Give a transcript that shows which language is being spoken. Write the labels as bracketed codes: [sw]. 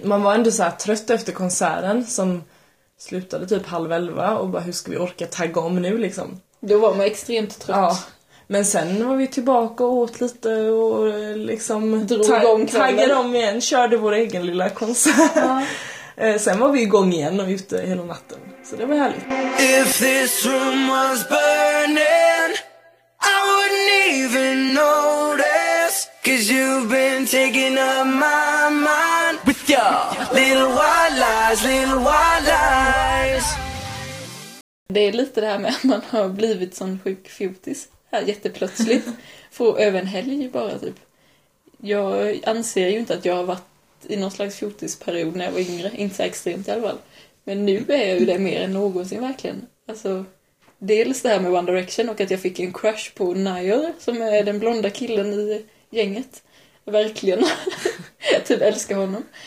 [sv] Man var ändå så här trött efter konserten som slutade typ 22:30 och bara hur ska vi orka tagga om nu liksom. Då var man extremt trött. Ja. Men sen var vi tillbaka och åt lite och liksom taggade om igen, körde vår egen lilla konsert. Ja. Sen var vi igång igen och ute hela natten. Så det var härligt. [en] If this room was burning, I wouldn't even notice, 'cause you've been taking up my mind with your little white lies, little white lies. [sv] Det är lite det här med att man har blivit sån sjuk fjortis här jätteplötsligt. För över en helg bara typ. Jag anser ju inte att jag har varit i någon slags fjortisperiod när jag var yngre. Inte så extremt i alla fall. Men nu är jag ju det mer än någonsin verkligen. Alltså, dels det här med One Direction och att jag fick en crush på Niall som är den blonda killen i gänget. Verkligen. Jag typ älskar honom.